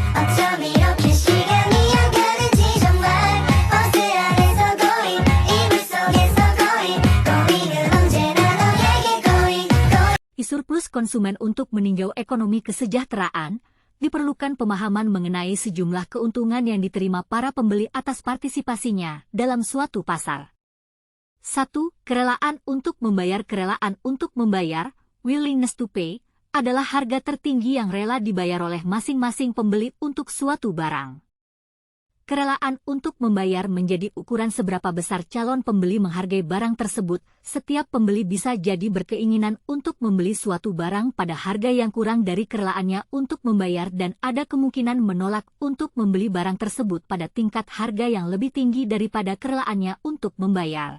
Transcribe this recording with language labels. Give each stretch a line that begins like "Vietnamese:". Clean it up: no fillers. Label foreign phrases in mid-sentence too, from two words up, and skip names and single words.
Korean: 어쩜 이렇게 시간이 안 가는지 정말 버스 안에서 고인 이불 속에서 고인은 언제나 너에게 고인.
Indonesian: Surplus konsumen untuk meninjau ekonomi kesejahteraan, diperlukan pemahaman mengenai sejumlah keuntungan yang diterima para pembeli atas partisipasinya dalam suatu pasar. 1. Kerelaan untuk membayar. Kerelaan untuk membayar,
English: willingness to pay,
Indonesian: adalah harga tertinggi yang rela dibayar oleh masing-masing pembeli untuk suatu barang. Kerelaan untuk membayar menjadi ukuran seberapa besar calon pembeli menghargai barang tersebut. Setiap pembeli bisa jadi berkeinginan untuk membeli suatu barang pada harga yang kurang dari kerelaannya untuk membayar dan ada kemungkinan menolak untuk membeli barang tersebut pada tingkat harga yang lebih tinggi daripada kerelaannya untuk membayar.